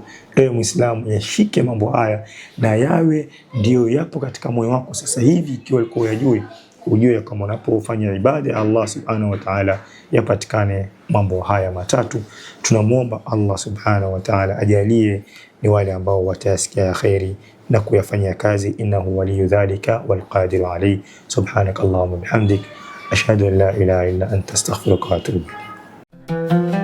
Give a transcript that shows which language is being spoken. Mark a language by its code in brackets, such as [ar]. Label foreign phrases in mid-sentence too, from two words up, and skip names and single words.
[sw] Ewe muislamu, yashike mambo haya na yawe ndio yapo katika moyo wako sasa hivi. Ikiwa ulikuwa unajui, ujue kama unapofanya ibada ya [ar] الله سبحانه وتعالى [sw] yapatikane mambo haya matatu. Tunamuomba [ar] الله سبحانه وتعالى [sw] ajalie ni wale ambao watayasikia khairi na kuyafanyia kazi. [ar] إنه ولي ذلك والقادر عليه. سبحانك اللهم وبحمدك أشهد أن لا إله إلا أنت أستغفرك وأتوب إليك.